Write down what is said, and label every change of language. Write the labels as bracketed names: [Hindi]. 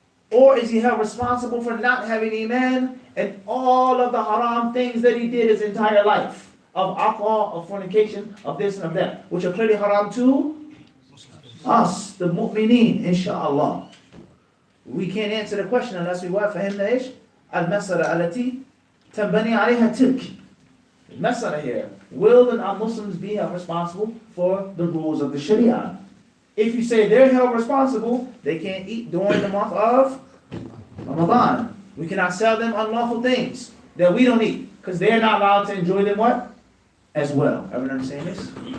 [English] Or is he held responsible for not having Iman and all of the haram things that he did his entire life? Of alcohol, of fornication, of this and of that, which are clearly haram to us, the mu'mineen, inshallah. We can't answer the question unless we what? [Arabic] فهمنا إيش؟ المسألة التي تنبني عليها تلك. [English] The mas'ala here. Will the non-Muslims be held responsible for the rules of the Sharia? If you say they're held responsible, they can't eat during the month of Ramadan. We cannot sell them unlawful things that we don't eat, because they're not allowed to enjoy them what? As well. Everyone understand this?